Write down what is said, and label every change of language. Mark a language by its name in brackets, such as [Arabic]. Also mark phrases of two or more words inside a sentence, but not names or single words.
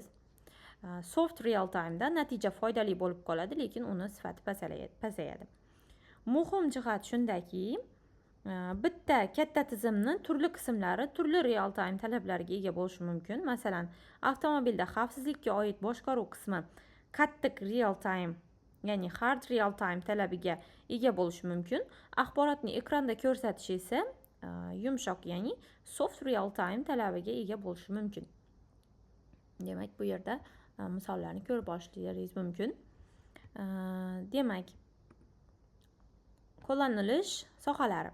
[English] Soft real time'da [Uzbek] natija foydali bo'lib qoladi, lekin uni sifati pasayadi. Muhim jihat shundaki, bitta katta tizimni turli qismlari turli [English] real time [Uzbek] talablariga ega bo'lishi mumkin. Masalan, avtomobilda xavfsizlikka oid boshqaruv qismi qattiq [English] real time, [Uzbek] ya'ni [English] hard real time [Uzbek] talabiga ega bo'lishi mumkin. Axborotni ekranda ko'rsatish esa yumshoq, ya'ni [English] soft real time [Uzbek] talabiga ega bo'lishi mumkin. Demak, bu yerda misollarni ko'rib olishingiz mumkin. Demak, qo'llanilish sohalari.